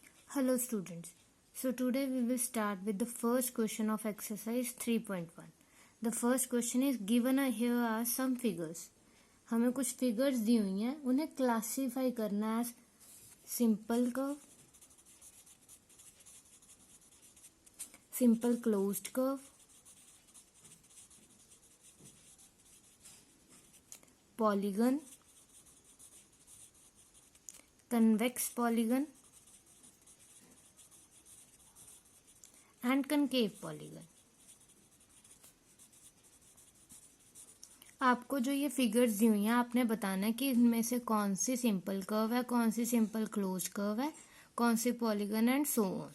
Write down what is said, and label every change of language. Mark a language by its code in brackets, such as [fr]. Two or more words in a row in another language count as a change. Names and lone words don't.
[en] Hello students. So today we will start with the first question of exercise 3.1. The first question is given here are some figures. [hi] हमें कुछ figures दी हुई हैं, उन्हें classify करना है [en] simple curve, simple closed curve, polygon, convex polygon and concave polygon. [hi] आपको जो ये फिगर्स दी हुई हैं आपने बताना है कि इनमें से कौन सी [en] simple curve [hi] है, कौन सी [en] simple close curve [hi] है, कौन सी पॉलीगन [en] and so on.